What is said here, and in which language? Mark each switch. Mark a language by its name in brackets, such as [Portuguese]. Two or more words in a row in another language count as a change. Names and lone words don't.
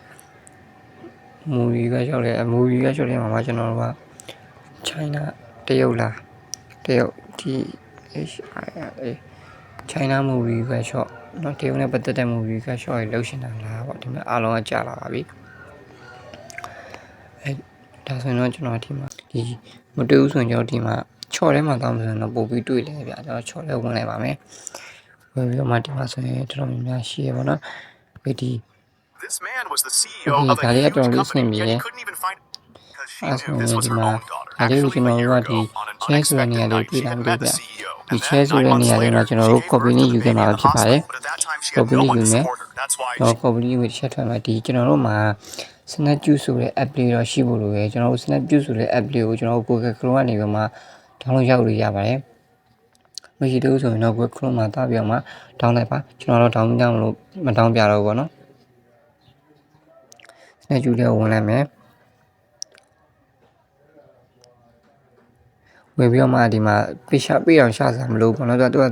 [Burmese] movie ကရှော့ထဲမှာကျွန်တော်တို့က China တရုတ်လားတရုတ် China movie ကရှော့နော်တရုတ်နဲ့ပတ်သက်တဲ့ movie ကရှော့ရလို့ရှင်တာလားပေါ့ဒီမှာအားလုံးကကြာလာပါပြီဒါဆိုရင်တော့ကျွန်တော်ဒီမှာဒီမတွေ့ဘူးဆိုရင်ကျွန်တော်ဒီမှာချော့ထဲမှာတောင်းဆိုရင်တော့ပို့ပြီးတွေ့လဲဗျာကျွန်တော်ချော့ထဲဝင်လိုက်ပါမယ်ဝင်ပြီးတော့မှဒီမှာဆိုရင်တော်တော်များများရှိရပါတော့ဒီ [English] This man was the CEO of a huge company yet he couldn't even find because she knew this was her own daughter. Actually, a year ago, on an unexpected night, she had met the CEO, and then 9 months later, she gave birth to the baby in the hospital. But at that time, she had no one to support her. That's why she... Probably with chat [Burmese] မှာဒီကျွန်တော်တို့မှာ Snap Juice ဆိုတဲ့ app လေးတော့ရှိဖို့လိုရယ်ကျွန်တော်တို့ Snap Juice ဆိုတဲ့ app လေးကိုကျွန်တော်တို့ Google Chrome ကနေပြီးမှ download လုပ်လို့ရပါတယ်မရှိသေးဘူးဆိုရင်တော့ Google Chrome မှာတားပြီးတော့မှ download လိုက်ပါကျွန်တော်တို့ download မလို့မ down ပြတော့ဘူးပေါ့နော် Snap Juice လေးကိုဝင်လိုက်မယ်ဝင်ပြီးတော့မှဒီမှာပေးအောင်ရှာစရာမလိုဘူးပေါ့နော်သူက